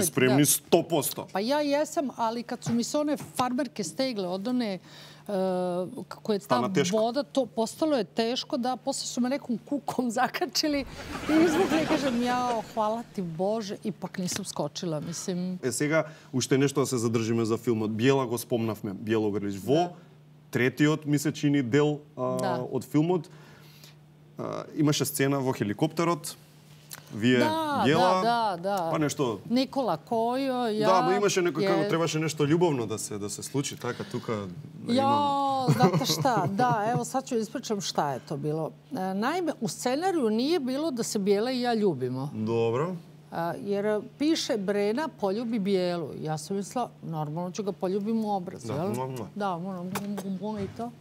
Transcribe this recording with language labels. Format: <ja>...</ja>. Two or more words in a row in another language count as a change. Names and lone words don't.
<sr>Fizički spremni 100%. Pa ja jesam, ali kad su mi se one farmerke stegle od one kako je ta voda, to postalo je teško da posle su me nekom kukom zakačili i izvukli i kažem, jao, hvala ti Bože, ipak nisam skočila, mislim.</sr> <mk>Сега, уште нешто да се задржиме за филмот. Бјела го спомнавме, Бјело Грлич. Во третиот ми се чини дел од филмот. Имаше сцена во хеликоптерот. Вие, Бјела, па нешто... Никола Којо, ја... Да, но имаше некој, требаше нешто љубовно да се случи, така, тука...</mk> <sr>Jo, znate šta, da, evo sad ću ispričam šta je to bilo. Naime, u scenariju nije bilo da se Bijela i ja ljubimo. Dobro. Jer piše Brena poljubi Bijelu. Ja sam mislila, normalno ću ga poljubim u obraz, jel? Da, moram i to.</sr>